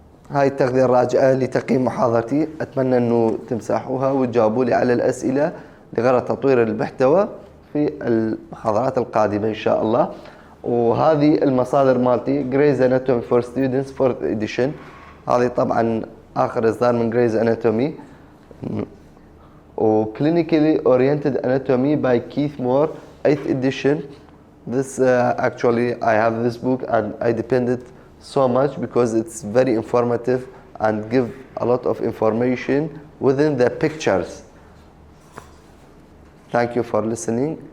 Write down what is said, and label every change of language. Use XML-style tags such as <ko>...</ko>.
<ar>هاي التغذية الراجعة لتقييم محاضرتي، أتمنى أنه تمسحوها وتجاوبوا لي على الأسئلة لغرض تطوير المحتوى في المحاضرات القادمة إن شاء الله. وهذه المصادر مالتي Grey's Anatomy for Students 4th edition. هذه طبعا آخر إصدار من Grey's Anatomy.</ar> <en>و Clinically Oriented Anatomy by Keith Moore 8th edition. This actually I have this book and I depended so much because it's very informative and give a lot of information within the pictures. Thank you for listening.</en>